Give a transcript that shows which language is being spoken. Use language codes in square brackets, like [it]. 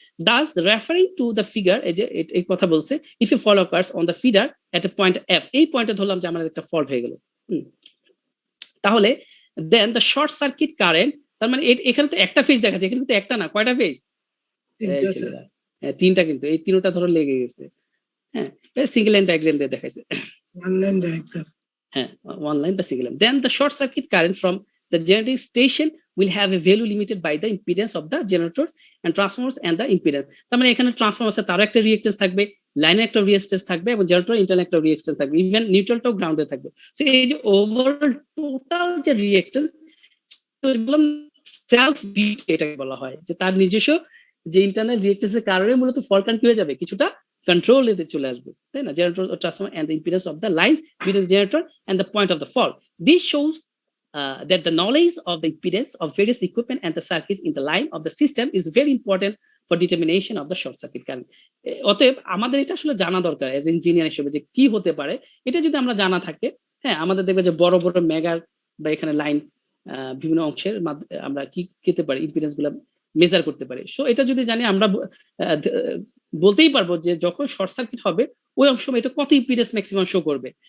[en] Thus, referring to the figure, [bn] এই কথা বলছে, [en] if a fault occurs on the feeder at a point F, [bn] এই পয়েন্টে ধরলাম যে আমাদের একটা ফল্ট হয়ে গেল, তাহলে [en] then the short circuit current, [bn] তার মানে এখানে তো একটা ফেজ দেখা যায়, এখানে কিন্তু একটা না, কয়টা ফেজ? হ্যাঁ, তিনটা, কিন্তু এই তিনটা ধরো লেগে গেছে। হ্যাঁ, সিঙ্গেল লাইন ডায়াগ্রাম দিয়ে দেখাইছে। [en] One line diagram. One line by single line. Then the short circuit current from the generating station will have a value limited by the impedance of the generators and transformers and the impedance. [bn] তার মানে এখানে transformer আছে, তারও একটা reactance থাকবে, লাইনে একটা reactance থাকবে, এবং জেনারেটর ইন্টারনাল একটা রিঅ্যাক্টেন্স থাকবে, ইভেন নিউট্রালটাও গ্রাউন্ডে থাকবে। সো এই যে ওভারঅল টোটাল যে রিঅ্যাক্টেন্স, বললাম সেলফ বিট এটাকে বলা হয়, যে তার নিজস্ব যে ইন্টারনাল রিঅ্যাক্টেন্সের কারণে মূলত ফল্ট কারেন্ট কি হয়ে যাবে, কিছুটা control এতে চলে আসবে, তাই না? [en] Generator or transformer and the impedance of the lines between the generator and the point of the fault. This shows that the knowledge of the impedance of various equipment and the circuits in the line of the system is very important for determination of the short circuit current. [bn] অতএব আমাদের এটা আসলে জানা দরকার age engineer হিসেবে, যে কি হতে পারে। এটা যদি আমরা জানা থাকে, হ্যাঁ, আমাদের দেখবে যে বড় বড় মেগার বা এখানে লাইন বিভিন্ন অংশের আমরা কি করতে পারি, ইম্পিডেন্স গুলা মেজার করতে পারি। সো এটা যদি জানি, আমরা বলতেই পারবো যে যখন শর্ট সার্কিট হবে ওই অংশ এটা কত ইম্পিডেন্স ম্যাক্সিমাম শো করবে।